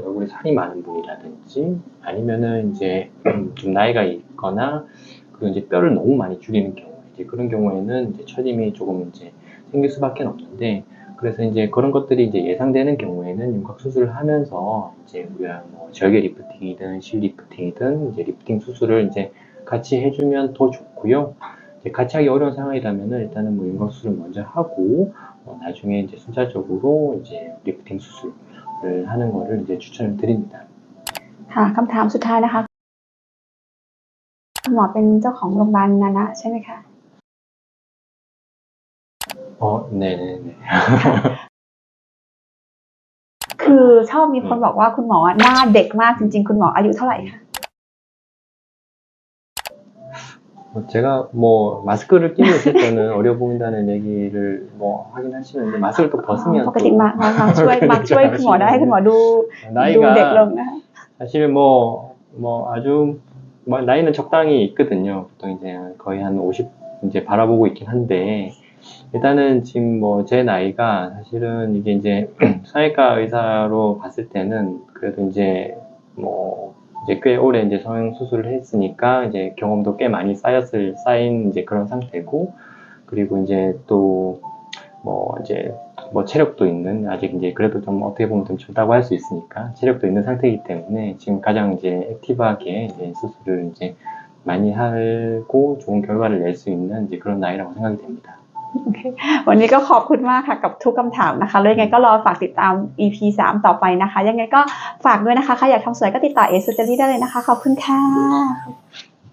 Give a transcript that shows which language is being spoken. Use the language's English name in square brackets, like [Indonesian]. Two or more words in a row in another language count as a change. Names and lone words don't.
[Korean] 얼굴에 살이 많은 분이라든지 아니면은 이제 좀 나이가 있거나 그리고 이제 뼈를 너무 많이 줄이는 경우 이제 그런 경우에는 이제 처짐이 조금 이제 생길 수밖에 없는데 그래서 이제 그런 것들이 이제 예상되는 경우에는 윤곽 수술을 하면서 이제 우리가 뭐 절개 리프팅이든 실 리프팅이든 이제 리프팅 수술을 이제 같이 해주면 더 좋고요. 이제 같이 하기 어려운 상황이라면은 일단은 뭐 윤곽 수술을 먼저 하고 나중에 이제 순차적으로 이제 리프팅 수술을 하는 거를 이제 추천을 드립니다. [Thai] ค่ะคำถามสุดท้ายนะคะคุณหมอเป็นเจ้าของโรงพยาบาลนานะใช่ไหมคะ [Korean] 네네네. [Thai] คือชอบมีคนบอกว่าคุณหมอหน้าเด็กมากจริงๆคุณหมออายุเท่าไหร่คะ [Korean] 제가 뭐 마스크를 끼고 있을 때는 어려 보인다는 얘기를 뭐 하긴 하시는데 마스크를 또 벗으면 [Thai] ปกติมาช่วยคุณหมอได้ให้คุณหมอดูเด็กลงนะคะ [Korean] 사실 뭐 아주 나이는 적당히 있거든요. 보통 이제 거의 한 50 이제 바라보고 있긴 한데 일단은 지금 뭐 제 나이가 사실은 이게 이제 성형외과 의사로 봤을 때는 그래도 이제 뭐 이제 꽤 오래 이제 성형 수술을 했으니까 이제 경험도 꽤 많이 쌓인 이제 그런 상태고 그리고 이제 또 뭐 이제 뭐 체력도 있는 아직 이제 그래도 좀 어떻게 보면 좀 젊다고 할 수 있으니까 체력도 있는 상태이기 때문에 지금 가장 이제 액티브하게 이제 수술을 이제 많이 하고 좋은 결과를 낼 수 있는 이제 그런 나이라고 생각이 됩니다. [Thai] โอเควันนี้ก็ขอบคุณมากค่ะกับทุกคำถามนะคะแล้วยังไงก็รอฝากติดตาม EP 3 ต่อไปนะคะยังไงก็ฝากด้วยนะคะใครอยากทำสวยก็ติดต่อเอสุจารีได้เลยนะคะขอบคุณค่ะ